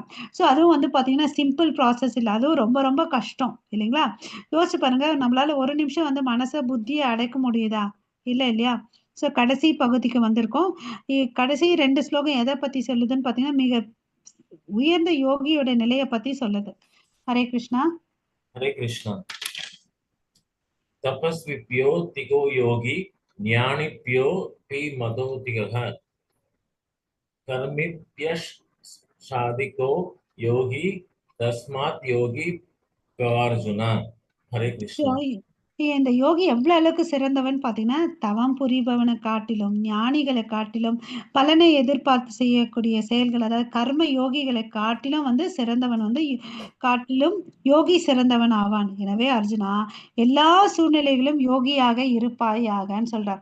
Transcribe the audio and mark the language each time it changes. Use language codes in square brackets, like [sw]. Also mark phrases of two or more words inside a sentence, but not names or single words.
[ta] ஸோ அதுவும் வந்து பாத்தீங்கன்னா [en] simple process [ta] இல்லை, அதுவும் ரொம்ப ரொம்ப கஷ்டம் இல்லைங்களா? யோசிச்சு பாருங்க, நம்மளால ஒரு நிமிஷம் வந்து மனசை புத்தியை அடைக்க முடியுதா? இல்லை இல்லையா? ஸோ கடைசி பகுதிக்கு வந்திருக்கோம். கடைசி 2 ஸ்லோகம் எதை பத்தி சொல்லுதுன்னு பாத்தீங்கன்னா மிக உயர்ந்த யோகியோட நிலையை பத்தி சொல்லுது. ஹரே கிருஷ்ணா. [sa] हरे कृष्ण. तपस्विभ्यो तिगो योगी ज्ञानिभ्यो पि मदोतिगः कर्मिभ्यः साधिको योगी तस्मात् योगी भवार्जुन. हरे कृष्ण. [ta] இந்த யோகி எவ்வளவு அளவுக்கு சிறந்தவன் பாத்தீங்கன்னா, தவம் புரிபவனை காட்டிலும் ஞானிகளை காட்டிலும் பலனை எதிர்பார்த்து செய்யக்கூடிய செயல்கள், அதாவது கர்ம யோகிகளை காட்டிலும் வந்து சிறந்தவன் வந்து காட்டிலும் யோகி சிறந்தவன் ஆவான். எனவே அர்ஜுனா, எல்லா சூழ்நிலைகளும் யோகியாக இருப்பாயாகன்னு சொல்றார்.